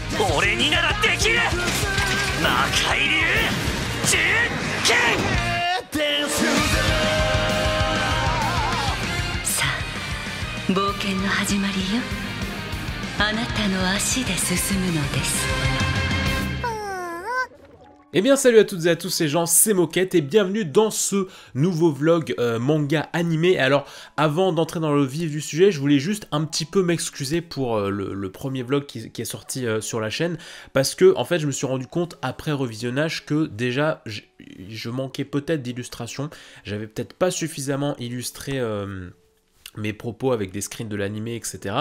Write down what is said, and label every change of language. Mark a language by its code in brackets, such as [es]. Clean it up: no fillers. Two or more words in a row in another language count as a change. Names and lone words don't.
[ja] 俺にならできる魔界流銃剣さあ冒険の始まりよ。あなたの足で進むのです。 [fr] Eh bien salut à toutes et à tous, c'est Jean, c'est Moquette et bienvenue dans ce nouveau vlog manga animé. Alors avant d'entrer dans le vif du sujet, je voulais juste un petit peu m'excuser pour le premier vlog qui est sorti sur la chaîne, parce que en fait je me suis rendu compte après revisionnage que déjà je manquais peut-être d'illustration, j'avais peut-être pas suffisamment illustré mes propos avec des screens de l'animé, etc.